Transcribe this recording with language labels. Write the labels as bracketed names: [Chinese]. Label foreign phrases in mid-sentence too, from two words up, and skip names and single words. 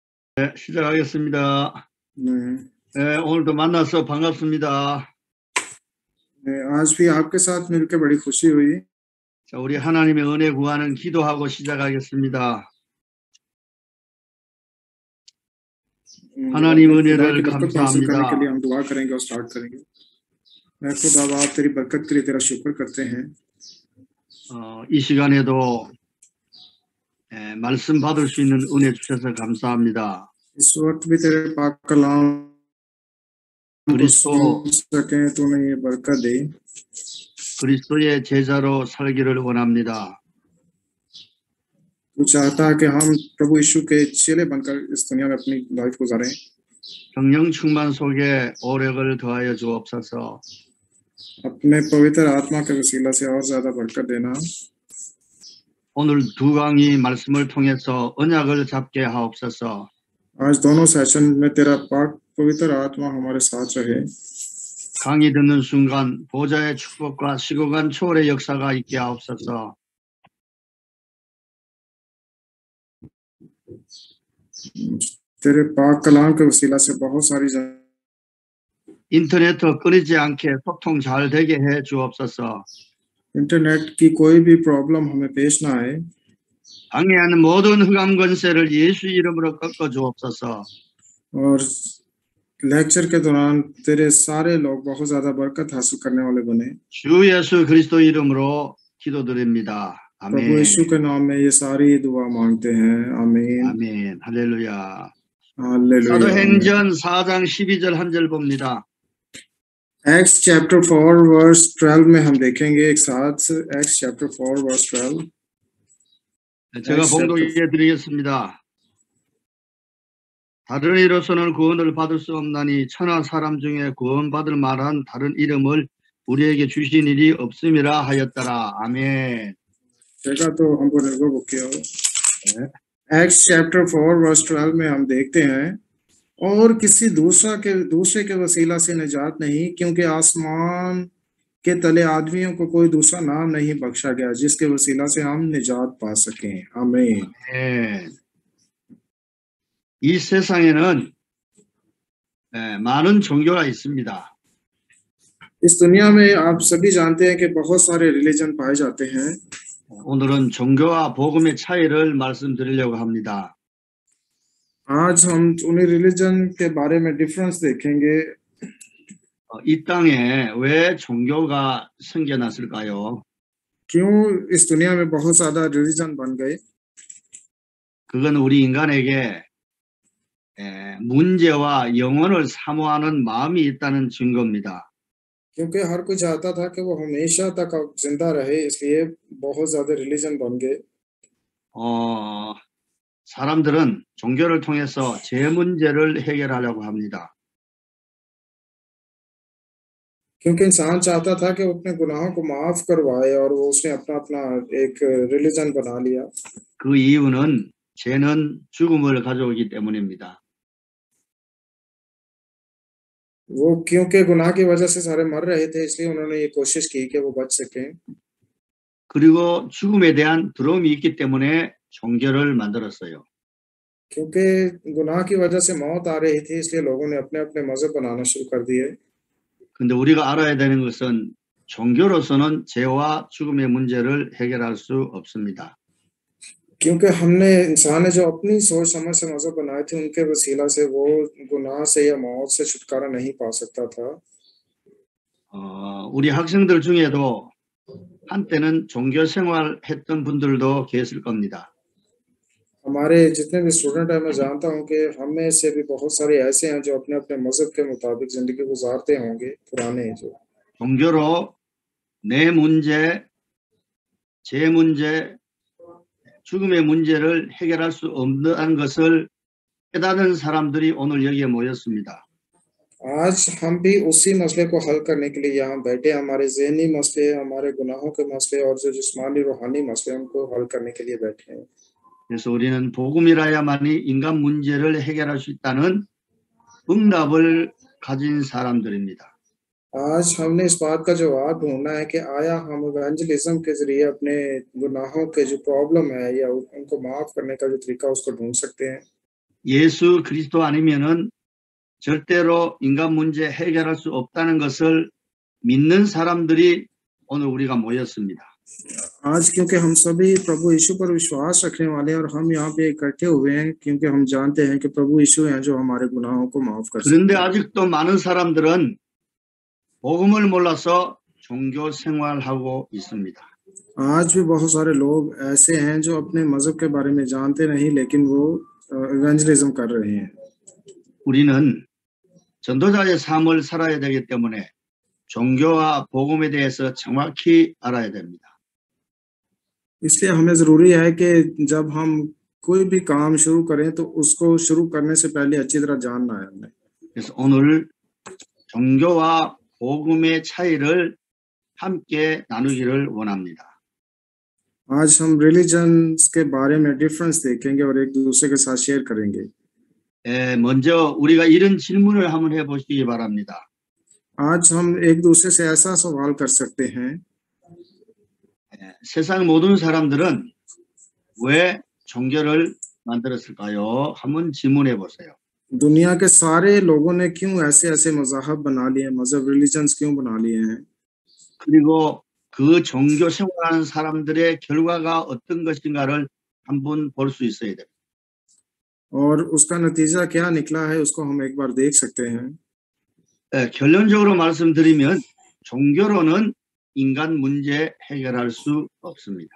[Korean] 네, 시작하겠습니다. 네, 네, 오늘도 만나서 반갑습니다. [Hindi] आज भी आपके साथ मिलकर बड़ी खुशी हुई। [Korean] 자, 우리 하나님의 은혜 구하는 기도하고 시작하겠습니다. 하나님 은혜를 [Hindi] बरकत हासिल करने के [Korean] 감사합니다. [Hindi] लिए हम दुआ करेंगे और स्टार्ट करेंगे। मैं खुदा बाप तेरी बरकत के लिए तेरा शुक्र करते हैं। [Korean] 이 시간에도 말씀 받을 수 있는 은혜 주셔서 감사합니다. [Hindi] इस वक्त भी तेरे पाक कलाम को सुन सकें, तूने ये बरकत दी। [Korean] 그리스도의 제자로 살기를 원합니다. [Hindi] तू चाहता है कि हम प्रभु यीशु के चेले बनकर इस दुनिया में अपनी लाइफ गुजारें। [Korean] 성령 충만 속에 오력을 더하여 주옵소서. [Hindi] अपने पवित्र आत्मा के वसीला से और ज्यादा बरकत देना। [Korean] 오늘 두 강의 말씀을 통해서 언약을 잡게 하옵소서. [Hindi] आज दोनों सेशन में तेरा पाक पवित्र आत्मा हमारे साथ रहे। [Korean] 강의 듣는 순간 보좌의 축복과 시공간 초월의 역사가 있게 하옵소서. [Hindi] तेरे पाक कलाम के वसीला से बहुत सारी [Korean] 인터넷 끊이지 않게 소통 잘 되게 해 주옵소서. [Hindi] इंटरनेट की कोई भी प्रॉब्लम हमें पेश ना आए। [Korean] 방해하는 모든 흑암 권세를 예수 이름으로 꺾어 주옵소서. [Hindi] और लेक्चर के दौरान तेरे सारे लोग बहुत ज्यादा बरकत हासिल करने वाले बने। [Korean] 주 예수 그리스도 이름으로 기도드립니다. [Hindi] प्रभु [Korean] 아멘. [Hindi] यीशु के नाम में ये सारी दुआ मांगते हैं। आमीन। [Korean] 아멘. 할렐루야. [Hindi] हालेलुया। [Korean] 사도행전 4장 12절 한 절 봅니다. [English] Acts chapter 4 verse 12 [Hindi] में हम देखेंगे एक साथ। [English] Acts chapter 4 verse 12. [Korean] 제가 봉독해 드리겠습니다. 다른 이로서는 구원을 받을 수 없나니 천하 사람 중에 구원받을 만한 다른 이름을 우리에게 주신 일이 없음이라 하였더라. 아멘. [Hindi] 제가 तो हमको निर्भर बुकियो। [English] Acts chapter 4 verse 12 [Hindi] में हम देखते हैं, और किसी दूसरे के वसीला से निजात नहीं, क्योंकि आसमान के तले आदमियों को कोई दूसरा नाम नहीं बख्शा गया जिसके वसीला से हम निजात पा सकें। आमीन। [Korean] 이 세상에는 많은 종교가 있습니다. [Hindi] इस दुनिया में आप सभी जानते हैं कि बहुत सारे रिलीजन पाए जाते हैं। [Korean] 오늘은 종교와 복음의 차이를 말씀드리려고 합니다. [Hindi] आज हम उन्हीं रिलीजन के बारे में डिफरेंस देखेंगे। [Korean] 이 땅에 왜 종교가 생겨났을까요? [Hindi] क्यों इस दुनिया में बहुत ज्यादा रिलीजन बन गए? [Korean] 그건 우리 인간에게 문제와 영혼을 사모하는 마음이 있다는 증거입니다. [Hindi] क्योंकि हर कोई चाहता था कि वो हमेशा तक जिंदा रहे, इसलिए बहुत ज्यादा रिलीजन बन गए। [Korean] 사람들은 종교를 통해서 제 문제를 해결하려고 합니다. [Hindi] क्योंकि इंसान चाहता था कि वो अपने गुनाहों को माफ करवाए, और वो उसने अपना अपना एक रिलीजन बना लिया। [Korean] 그 이유는 죄는 죽음을 가져오기 때문입니다. [Hindi] वो क्योंकि गुनाह की वजह से सारे मर रहे थे, इसलिए उन्होंने ये कोशिश की कि वो बच सकें। [Korean] 그리고 죽음에 대한 두려움이 있기 때문에 종교를 만들었어요. [Hindi] क्योंकि गुनाह की वजह से मौत आ रही थी, इसलिए लोगों ने अपने अपने मजहब बनाना शुरू कर दिए। [Korean] 근데 우리가 알아야 되는 것은 종교로서는 죄와 죽음의 문제를 해결할 수 없습니다. [Hindi] क्योंकि हमने इंसान ने जो अपनी सोच समझ से मजहब बनाए थे, उनके वसीला से वो गुनाह से या मौत से छुटकारा नहीं पा सकता था। [Korean] 우리 학생들 중에도 한때는 종교 생활했던 분들도 계실 겁니다. [Hindi] हमारे जितने भी स्टूडेंट हैं, मैं जानता हूँ कि हम में से भी बहुत सारे ऐसे हैं जो अपने अपने मजहब के मुताबिक जिंदगी गुजारते होंगे, पुराने जो। [Korean] 종교로 내 문제, 제 문제, 죽음의 문제를 해결할 수 없는 것을 깨닫는 사람들이 오늘 여기에 모였습니다. [Hindi] आज हम भी उसी मसले को हल करने के लिए यहाँ बैठे, हमारे ज़हनी मसले, हमारे गुनाहों के मसले और जो जिस्मानी रूहानी मसले, उनको हल करने के लिए बैठे हैं। [Korean] 그래서 우리는 복음이라야만이 인간 문제를 해결할 수 있다는 응답을 가진 사람들입니다. [Hindi] आज हमने इस बात का जवाब ढूंढना है कि आया हम इवेंजलिज्म के जरिए अपने गुनाहों के जो प्रॉब्लम है या उनको माफ करने का जो तरीका उसको ढूंढ सकते हैं। [Korean] 예수 그리스도 아니면은 절대로 인간 문제 해결할 수 없다는 것을 믿는 사람들이 오늘 우리가 모였습니다. [Hindi] आज क्योंकि हम सभी प्रभु यीशु पर विश्वास रखने वाले हैं और हम यहाँ पे इकट्ठे हुए हैं क्योंकि हम जानते हैं कि प्रभु यीशु हैं जो हमारे गुनाहों को माफ कर सकते [Korean] 그런데 [Hindi] हैं। [Korean] 아직도 많은 사람들은 복음을 몰라서 종교 생활하고 있습니다. [Hindi] आज भी बहुत सारे लोग ऐसे हैं जो अपने मजहब के बारे में जानते नहीं लेकिन वो इवेंजलिज्म कर रहे हैं। [Korean] 우리는 전도자의 삶을 살아야 되기 때문에 종교와 복음에 대해서 정확히 알아야 됩니다. [Hindi] इसलिए हमें जरूरी है कि जब हम कोई भी काम शुरू करें तो उसको शुरू करने से पहले अच्छी तरह जानना है हमें। [Korean] 그래서 오늘 종교와 복음의 차이를 함께 나누기를 원합니다. [Hindi] आज हम रिलीजन्स के बारे में डिफरेंस देखेंगे और एक दूसरे के साथ शेयर करेंगे। [Korean] 먼저 우리가 이런 질문을 한번 해보시기 바랍니다. [Hindi] आज हम एक दूसरे से ऐसा सवाल कर सकते हैं, [Korean] 세상 모든 사람들은 왜 종교를 만들었을까요? 한번 질문해 보세요. [Hindi] दुनिया के सारे लोगों ने क्यों ऐसे ऐसे मज़हब बना लिए हैं, मज़हब रिलीजन्स क्यों बना लिए हैं, [Korean] 그리고 그 종교 생활하는 사람들의 결과가 어떤 것인가를 한번 볼 수 있어야 돼요. [Hindi] और उसका नतीजा क्या निकला है उसको हम एक बार देख सकते हैं। [Korean] 결론적으로 말씀드리면 종교로는 인간 문제 해결할 수 없습니다.